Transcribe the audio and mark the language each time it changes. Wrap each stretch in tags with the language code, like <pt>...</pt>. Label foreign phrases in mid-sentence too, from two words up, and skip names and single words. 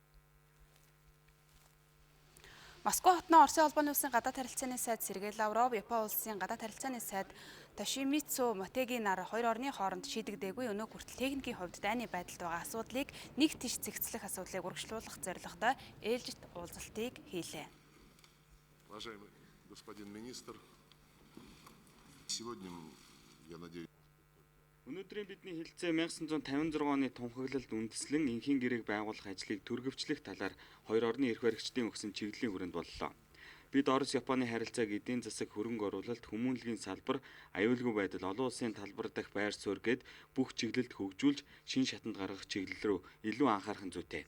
<mn>Москва хотноо Оросын холбооны улсын гадаад харилцааны сайд Сергей Лавров, Японы улсын гадаад харилцааны сайд Тошимицу Мотеги нар хоёр орны хооронд шийдэгдээгүй өнөө хүртэл техникийн хувьд дайны байдалд байгаа асуудлыг нэг тийш цэгцлэх асуудлыг урагшлуулах зорилготой ээлжит уулзалтыг хийлээ.</mn> <ru>Уважаемый господин министр, сегодня я надеюсь.</ru> <mn>Өнөөдрийн бидний хэлэлцээ 1956 оны тунхаглалд үндэслэн энхийн гэрээг байгуулах ажлыг түргэвчлэх талаар хоёр орны эрх баригчдын өгсөн чиглэлийн хүрээнд боллоо. Бид Орос Японы харилцааг эдийн засаг хөрөнгө оруулалт, хүмүүнлэгийн салбар, аюулгүй байдал, олон улсын талбар дахь байр суурь гээд бүх чиглэлд хөгжүүлж шин шатанд гаргах чиглэл рүү илүү анхаарах нь зүйтэй.</mn>